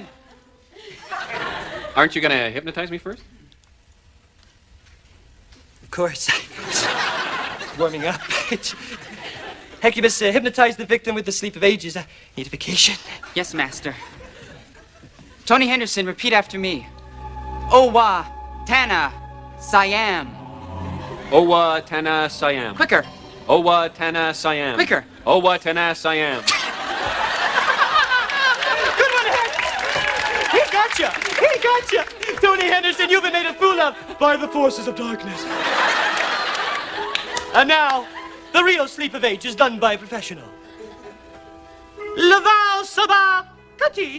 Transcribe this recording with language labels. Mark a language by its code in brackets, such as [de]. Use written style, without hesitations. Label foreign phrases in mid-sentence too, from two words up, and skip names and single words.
[en] Aren't you gonna hypnotize me first? Of course. Warming up. Hecumus hypnotized the victim with the sleep of ages. Need a vacation? Yes, Master. Tony Henderson, repeat after me. Owa, Tana, Siam. Owa Tana Siam. Quicker. Owa Tana Siam. Quicker. Owa Tana Siam. Good one, Heck! He gotcha! He gotcha! Tony Henderson, you've been made a fool of by the forces of darkness. And now, the real sleep of age is done by a professional. Laval Sabah Kati.